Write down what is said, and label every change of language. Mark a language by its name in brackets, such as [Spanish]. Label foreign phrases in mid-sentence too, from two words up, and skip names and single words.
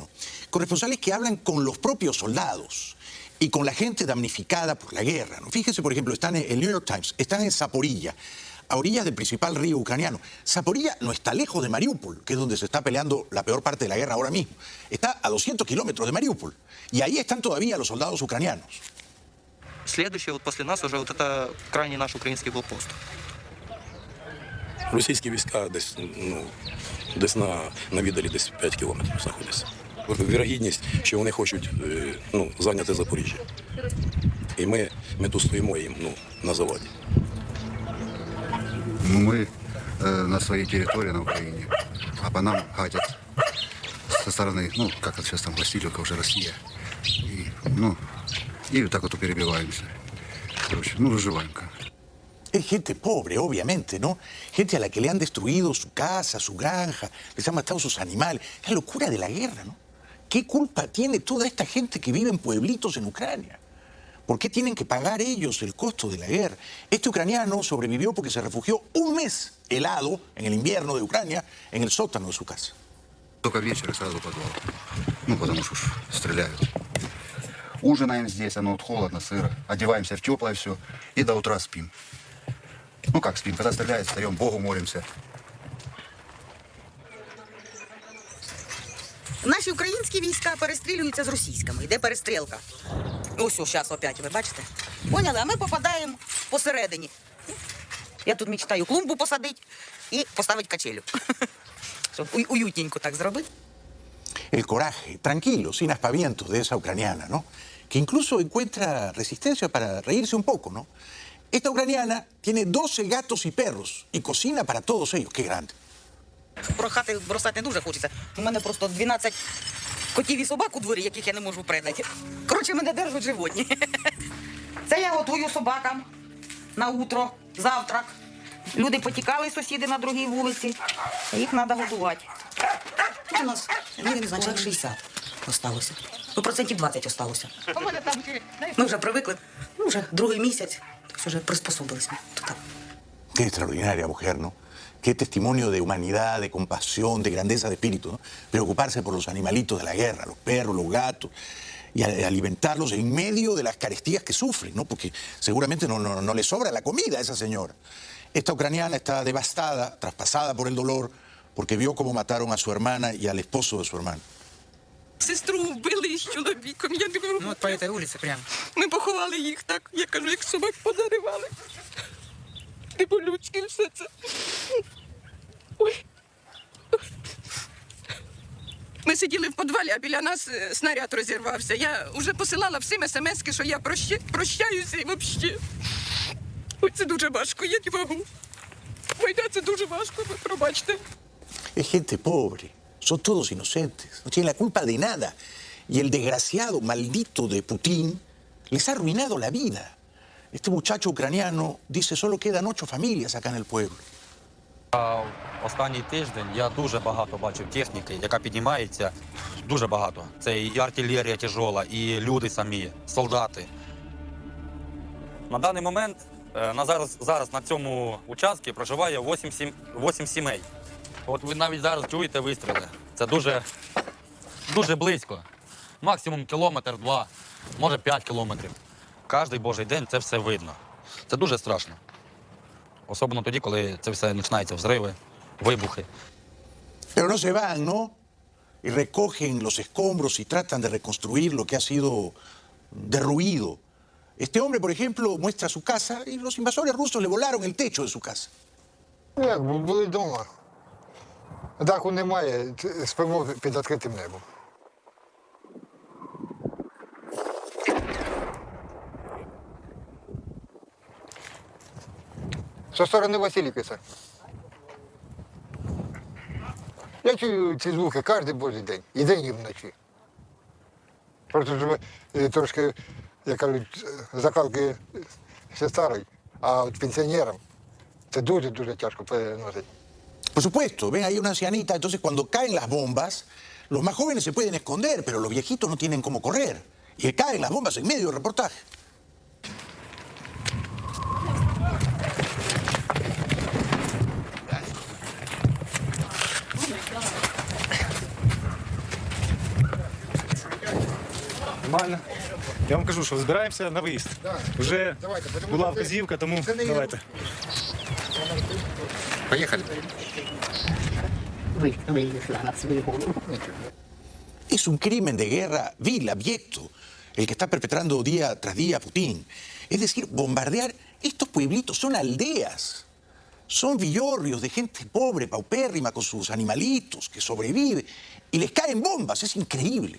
[Spanish] Corresponsales que hablan con los propios soldados y con la gente damnificada por la guerra, ¿no? Fíjense, por ejemplo, están en el New York Times, están en Zaporilla, a orillas del principal río ucraniano. Zaporilla no está lejos de Mariupol, que es donde se está peleando la peor parte de la guerra ahora mismo. Está a 200 kilómetros de Mariupol. Y ahí están todavía los soldados ucranianos. [Russian] Следующее, вот после нас уже вот это крайний наш [Ukrainian] український блокпост. Російські війська десь на віддалі десь 5 кілометрів знаходяться. Вірогідність, що вони хочуть зайняти Запоріжжя. І ми тут стоїмо їм на заваді. [Russian] Мы на своей территории на Украине, а по нам гадят со стороны, как вот сейчас там Васильевка, уже Россия. И вот так вот перебиваемся. Короче, выживаем как. [Spanish] Es gente pobre, obviamente, ¿no? Gente a la que le han destruido su casa, su granja, les han matado sus animales. La locura de la guerra, ¿no? ¿Qué culpa tiene toda esta gente que vive en pueblitos en Ucrania? ¿Por qué tienen que pagar ellos el costo de la guerra? Este ucraniano sobrevivió porque se refugió un mes helado en el invierno de Ucrania en el sótano de su casa. [Russian] Только вечер и сразу подвал. Потому что стреляют. Ужинаем здесь, оно холодно, сыро. Одеваемся в теплое все и до утра спим. Как спим? Когда стреляют, встаем, Богу молимся. [Ukrainian] Наші українські війська перестрілюються з російськими. Йде перестрілка. Ось зараз опять, ви бачите? Поняли? А ми попадаємо посередині. Я тут мечтаю клумбу посадити і поставити качелю. Щоб уютненько так зробити. [Spanish] El coraje, tranquilo, sin aspavientos de esa ucraniana, ¿no? Que incluso encuentra resistencia para reírse un poco, ¿no? Esta ucraniana tiene 12 gatos y perros y cocina para todos ellos. ¡Qué grande! [Ukrainian] Прохати бросати не дуже хочеться. У мене просто 12 котів і собак у дворі, яких я не можу придати. Коротше, мене держать животні. Це я готую собакам на утро, завтрак. Люди потікали, сусіди на другій вулиці. Їх треба годувати. У нас, не знаю, чоловік 60 осталося. 20% осталося. Ми вже привикли. Вже другий місяць. якось вже приспособились ми тут. [Spanish] Qué extraordinaria mujer, ¿no? Qué testimonio de humanidad, de compasión, de grandeza de espíritu, ¿no? Preocuparse por los animalitos de la guerra, los perros, los gatos, y alimentarlos en medio de las carestías que sufren, ¿no? Porque seguramente no le sobra la comida a esa señora. Esta ucraniana está devastada, traspasada por el dolor, porque vio cómo mataron a su hermana y al esposo de su hermana. [Ukrainian] Сестру вбили з чоловіком, я не можу. [Russian] Ну, от по этой улице прямо. [Ukrainian] Ми поховали їх так, я кажу, як собак позаривали. Ти по-людськи все це. Ой. Ми сиділи в підвалі, а біля нас снаряд розірвався. Я вже посилала всім смс-ки, що я прощаюся і взагалі. Ой, це дуже важко, я не можу. Війна, це дуже важко, ви пробачте. [Spanish] Es gente pobre, son todos inocentes, no tienen la culpa de nada. Y el desgraciado maldito de Putin les ha arruinado la vida. Este muchacho ucraniano dice, solo quedan 8 familias acá en el pueblo. [Ukrainian] Останній тиждень я дуже багато бачив техніки, яка піднімається, дуже багато. Це і артилерія тяжола, і люди самі, солдати. На даний момент, зараз на цьому участку проживає 8 сімей. От ви навіть зараз чуєте вистріли. Це дуже близько. Максимум кілометр-два, може 5 кілометрів. Кожний божий день це все видно. Це дуже страшно. Особливо тоді, коли це все починаються взриви, вибухи. [Spanish] Pero no se van, ¿no? Y recogen los escombros y tratan de reconstruir lo que ha sido derruido. Este hombre, por ejemplo, muestra su casa y los invasores rusos le volaron el techo de su casa. [Ukrainian] Як, були вдома. Даху немає, спимо під відкритим небом. Зі сторони Василівки це. Я чую ці звуки кожен божий день, і день, і вночі. Просто ж ми трошки, як кажуть, закалки ще старий, а от пенсіонерам це дуже-дуже тяжко переносити. [Spanish] Por supuesto, ven ahí una ancianita, entonces cuando caen las bombas, los más jóvenes se pueden esconder, pero los viejitos no tienen cómo correr. Y caen las bombas en medio del reportaje. [Ukrainian] Нормально. Я вам кажу, що збираємося на виїзд. Вже була вказівка, тому давайте. Поїхали. [Spanish] Es un crimen de guerra vil, abyecto, el que está perpetrando día tras día Putin. Es decir, bombardear estos pueblitos, son aldeas, son villorrios de gente pobre, paupérrima, con sus animalitos, que sobrevive, y les caen bombas, es increíble.